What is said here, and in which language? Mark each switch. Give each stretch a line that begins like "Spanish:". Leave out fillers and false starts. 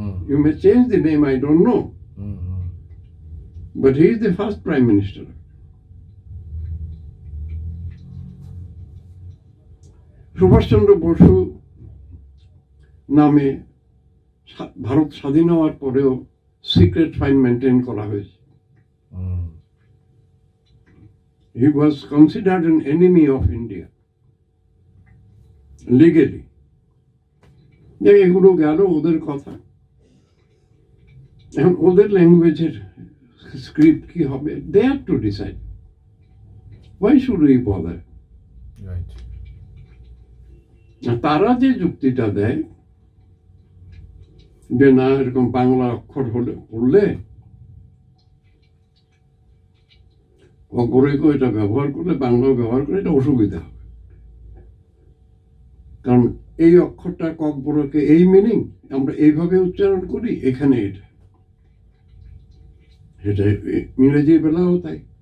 English: You may change the name, I don't know. But he is the first Prime Minister.
Bangla: Subhash Chandra Basu নামে ভারত স্বাধীন হওয়ার পরেও secret file maintain করা হয়েছে।
English: He was considered an enemy of India legally.
Bangla: এগুলো গেল ওদের কথা। এখন ওদের ল্যাঙ্গুয়েজের স্ক্রিপ্ট কি হবে,
English: they have to decide. Why should we bother? Right.
Bangla: তারা যে যুক্তিটা দেয় যে না এরকম বাংলা অক্ষর হলে পড়লে অগ্ররেখ এটা ব্যবহার করলে, বাংলাও ব্যবহার করলে এটা অসুবিধা হবে, কারণ এই অক্ষরটা ককবরকে এই মিনিং আমরা এইভাবে উচ্চারণ করি, এখানে এটা সেটা ইংরেজি বেলাও তাই।